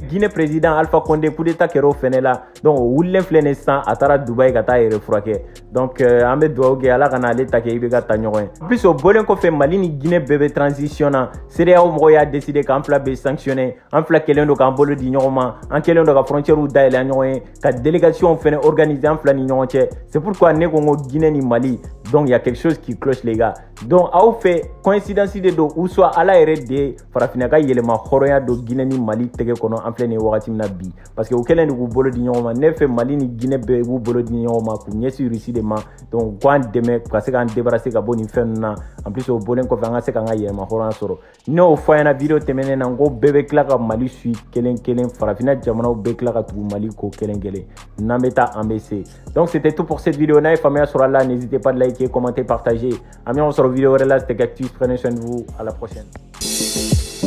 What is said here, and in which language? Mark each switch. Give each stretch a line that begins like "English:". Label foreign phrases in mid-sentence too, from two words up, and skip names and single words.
Bambara: Guinée président Alpha Condé
French: coup d'état
Bambara: kɛra o fɛnɛ la donc o wulilen filɛ nin sisan a taara Dubaï ka taa yɛrɛ furakɛ donc an bɛ dugawu kɛ Ala ka na ale ta kɛ i bɛ ka taa ɲɔgɔn ye. Plus o bɔlen kɔfɛ Mali ni Guinée bɛɛ bɛ transition na CEDEAO mɔgɔw y'a décidé k'an fila bɛ sanctionner an fila kɛlen don k'an bolo di ɲɔgɔn ma an kɛlen don ka frontières dayɛlɛ an ɲɔgɔn ye ka délégation fɛnɛ organiser an fila ni ɲɔgɔn cɛ
French: c'est pourquoi
Bambara: ne ko n ko Guinée ni Mali
French: donc il y a quelque chose qui cloche les gars donc
Bambara: aw fɛ coïncidence de don
French: ou soit
Bambara: Ala yɛrɛ de ye farafinna ka yɛlɛma hɔrɔnya don Guinée ni Mali tɛgɛ kɔnɔ an filɛ nin wagati min na bi parce que u kɛlen de k'u bolo di ɲɔgɔn ma ne fɛ Mali ni Guinée bɛɛ b'u bolo di ɲɔgɔn ma k'u ɲɛsin Russie de ma donc k'an dɛmɛ ka se k'an débarrasser ka bɔ nin fɛn ninnu na
French: en plus
Bambara: o bɔlen kɔfɛ an ka se k'an ka yɛlɛma hɔrɔnya sɔrɔ n'o fɔ a ɲɛna video tɛmɛnen na n ko bɛɛ bɛ tila ka Mali suit kelen kelen farafinna jamanaw bɛɛ tila ka tugu Mali ko kelen kelen n'an bɛ taa an bɛ se
French: donc c'était tout pour cette vidéo
Bambara: n'a ye faamuya sɔrɔ a la
French: n'hésitez pas de liker commenter partager
Bambara: an bɛ ɲɔgɔn sɔrɔ video wɛrɛ la
French: c'était Cactus prenez soin de vous à la prochaine.